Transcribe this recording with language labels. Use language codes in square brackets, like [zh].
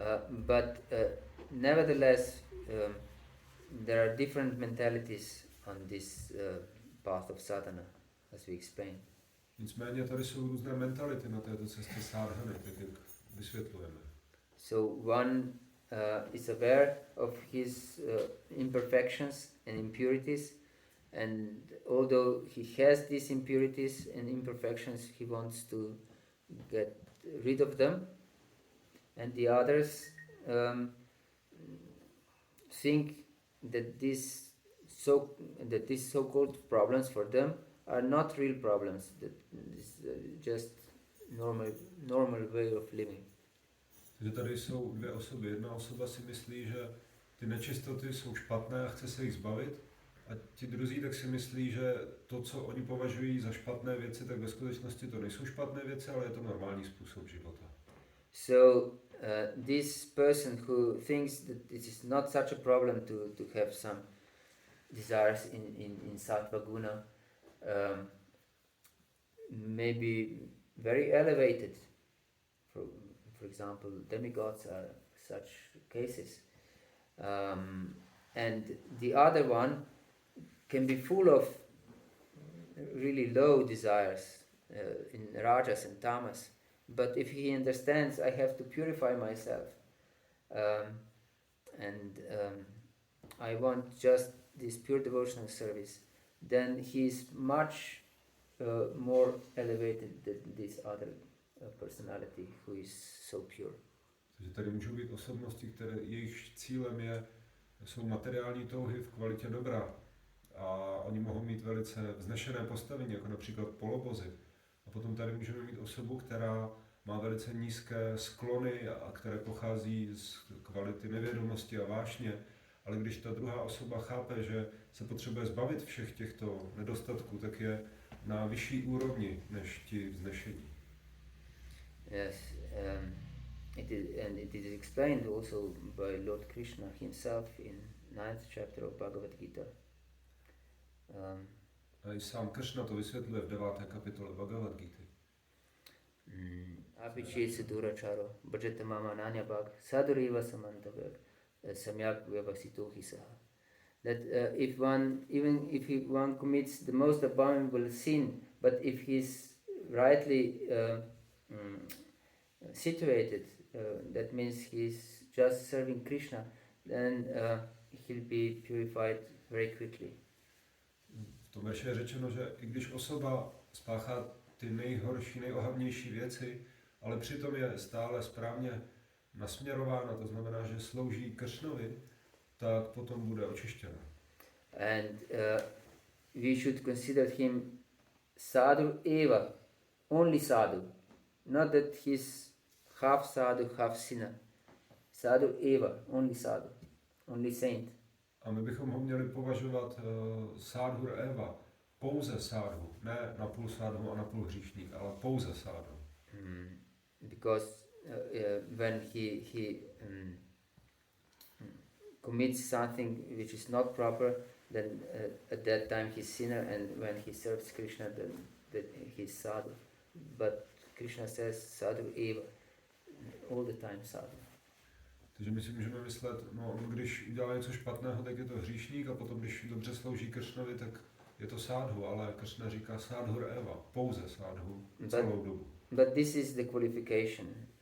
[en] But nevertheless, there are different mentalities on this path of sadhana, as we explained. [cs] Nicméně tady jsou různé mentality na této cestě sadhany, tak jak vysvětlujeme. [en] So one is aware of his imperfections and impurities, and although he has these impurities and imperfections, he wants to get rid of them, and the others think that these so-called problems for them are not real problems, that this just normal way of living. [cs] Takže tady jsou dvě osoby. Jedna osoba si myslí, že ty nečistoty jsou špatné a chce se jich zbavit, a ti druzí tak si myslí, že to, co oni považují za špatné věci, tak ve skutečnosti to nejsou špatné věci, ale je to normální způsob života. [en] So this person who thinks that this is not such a problem to have some desires in sattva guna may be very elevated. For example, demigods are such cases. And the other one can be full of really low desires in rajas and tamas. But if he understands, I have to purify myself, and I want just this pure devotional service, then he is much more elevated than this other personality who is so pure. [cs] Takže tady můžou být osobnosti, které jejich cílem jsou materiální touhy v kvalitě dobra. A oni mohou mít velice vznešené postavení, jako například polobozy. A potom tady můžeme mít osobu, která má velice nízké sklony a které pochází z kvality nevědomosti a vášně. Ale když ta druhá osoba chápe, že se potřebuje zbavit všech těchto nedostatků, tak je na vyšší úrovni než ti vznešení. [en] Yes, it is explained also by Lord Krishna himself in 9th chapter of Bhagavad-Gita. [cs] A i sám Krishna to vysvětluje v 9. kapitole Bhagavad-Gity. [sa] Apičesi duracharo, bhajata mama nanya bhag, saduriva samantavak, samyak vyavasito hisaha. [en] That even if one commits the most abominable sin, but if he is rightly situated, that means he is just serving Krishna, then he'll be purified very quickly. [cs] V tom verši je řečeno, že i když osoba spáchá ty nejhorší, nejohavnější věci, ale přitom je stále správně nasměrována, to znamená, že slouží Kršnovi, tak potom bude očištěna. [en] And we should consider him sadhu eva, only sadhu, not that he's half sadhu, half sinner. Sadhu eva, only sadhu. only saint. [cs] A my bychom ho měli považovat sádhur Eva, pouze sádhu, ne napůl sádhu a napůl hříšník, ale pouze sádhu. [en] Because when he commits something which is not proper, then at that time he's sinner, and when he serves Krishna, then he's sadhu. But Krishna says sadhu eva, all the time sadhu. [cs] Takže my si můžeme myslet, no on když udělá něco špatného, tak je to hříšník, a potom když dobře slouží Kršnovi, tak je to sádhu, ale Kršna říká sádhur Eva, pouze sádhu, celou dobu. [en] But this is the qualification.